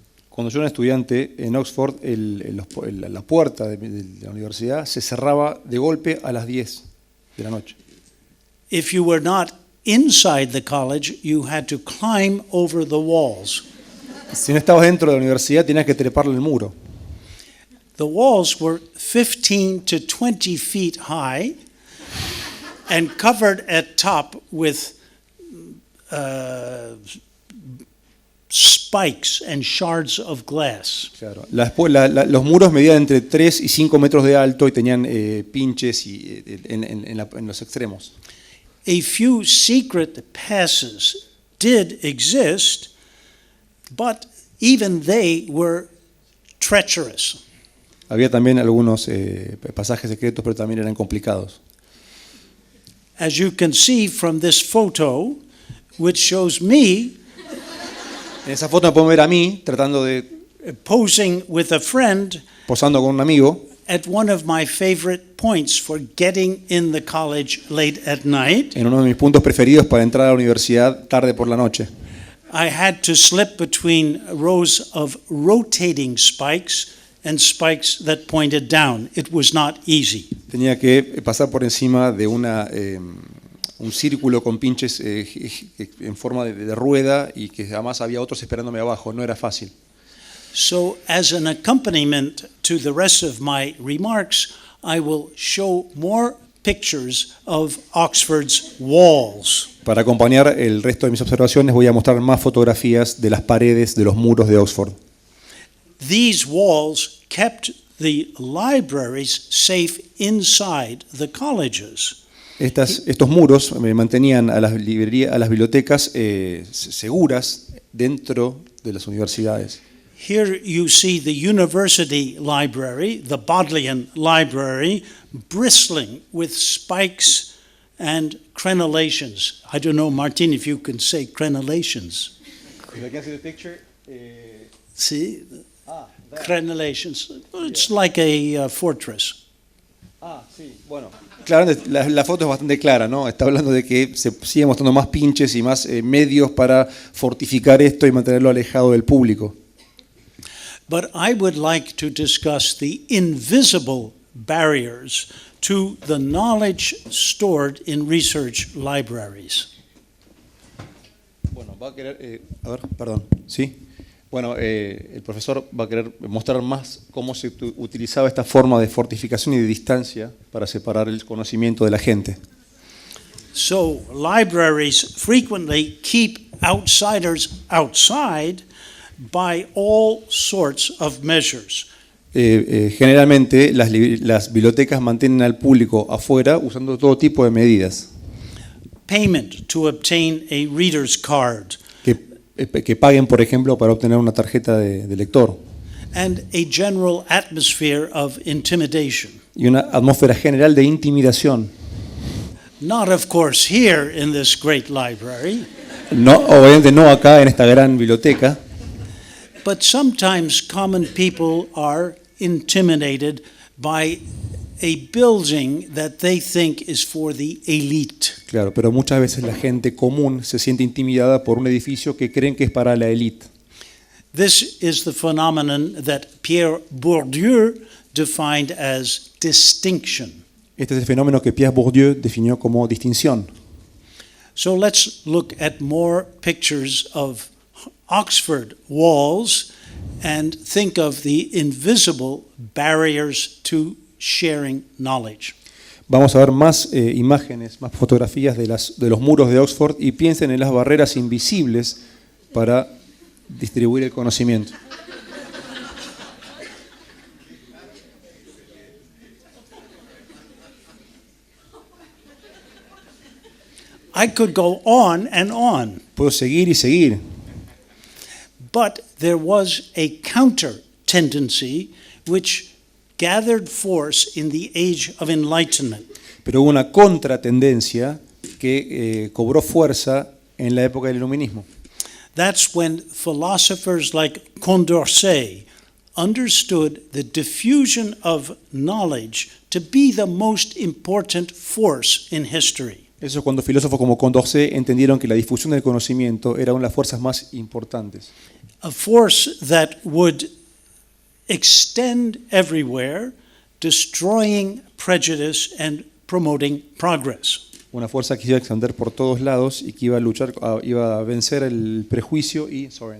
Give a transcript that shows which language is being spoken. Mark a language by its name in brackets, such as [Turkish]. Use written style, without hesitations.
[Spanish] Cuando yo era estudiante en Oxford, la puerta de la universidad se cerraba de golpe a las 10 de la noche. [English] If you were not inside the college, you had to climb over the walls. [Spanish] Si no estabas dentro de la universidad, tenías que treparle el muro. [English] The walls were 15 to 20 feet high and covered at top with spikes and shards of glass. [Spanish] Claro. Los muros medían entre 3 y 5 metros de alto y tenían pinches en los extremos. [English] A few secret passes did exist, but even they were treacherous. [Spanish] Había también algunos pasajes secretos, pero también eran complicados. [English] As you can see from this photo, which shows me [Spanish] En esa foto me pueden ver a mí tratando de [English] posing with a friend [Spanish] posando con un amigo [English] at one of my favorite points for getting in the college late at night. [Spanish] en uno de mis puntos preferidos para entrar a la universidad tarde por la noche. [English] I had to slip between rows of rotating spikes and spikes that pointed down. It was not easy. [Spanish] Tenía que pasar por encima de un círculo con pinches en forma de rueda y que además había otros esperándome abajo. No era fácil. [English] So, as an accompaniment to the rest of my remarks, I will show more pictures of Oxford's walls. [Spanish] Para acompañar el resto de mis observaciones voy a mostrar más fotografías de las paredes de los muros de Oxford. [English] These walls kept the libraries safe inside the colleges. [Spanish] Estos muros mantenían a las bibliotecas seguras dentro de las universidades. [English] Here you see the university library, the Bodleian Library, bristling with spikes and crenellations. I don't know, Martin, if you can say crenellations. If I can see the picture, See? Crenellations. It's like a fortress. [Spanish] Sí, bueno. Claro, la foto es bastante clara, ¿no? Está hablando de que se sigue mostrando más pinches y más medios para fortificar esto y mantenerlo alejado del público. [English] But I would like to discuss the invisible barriers to the knowledge stored in research libraries. [Spanish] Bueno, va a querer, a ver, perdón, ¿sí? Bueno, el profesor va a querer mostrar más cómo se utilizaba esta forma de fortificación y de distancia para separar el conocimiento de la gente. [English] So, libraries frequently keep outsiders outside by all sorts of measures. [Spanish] Generalmente las bibliotecas mantienen al público afuera usando todo tipo de medidas. [English] Payment to obtain a reader's card. [Spanish] Que paguen, por ejemplo, para obtener una tarjeta de lector. [English] And a general atmosphere of intimidation. [Spanish] Y una atmósfera general de intimidación. [English] Not, of course, here in this great library. [Spanish] No, obviamente no acá en esta gran biblioteca. [English] But sometimes common people are intimidated by a building that they think is for the elite. [Spanish] Claro, pero muchas veces la gente común se siente intimidada por un edificio que creen que es para la élite. [English] This is the phenomenon that Pierre Bourdieu defined as distinction. [Spanish] Este es el fenómeno que Pierre Bourdieu definió como distinción. [English] So let's look at more pictures of Oxford walls and think of the invisible barriers to sharing knowledge. [Spanish] Vamos a ver más imágenes, más fotografías de los muros de Oxford y piensen en las barreras invisibles para distribuir el conocimiento. [English] I could go on and on. [Spanish] Puedo seguir y seguir. [English] But there was a counter tendency which gathered force in the age of enlightenment. [Spanish] Pero hubo una contratendencia que cobró fuerza en la época del iluminismo. [English] That's when philosophers like Condorcet understood the diffusion of knowledge to be the most important force in history. [Spanish] Eso es cuando filósofos como Condorcet entendieron que la difusión del conocimiento era una de las fuerzas más importantes. [English] A force that would extend everywhere, destroying prejudice and promoting progress. [Spanish] Una fuerza que iba a extender por todos lados y que iba a luchar, iba a vencer el prejuicio y,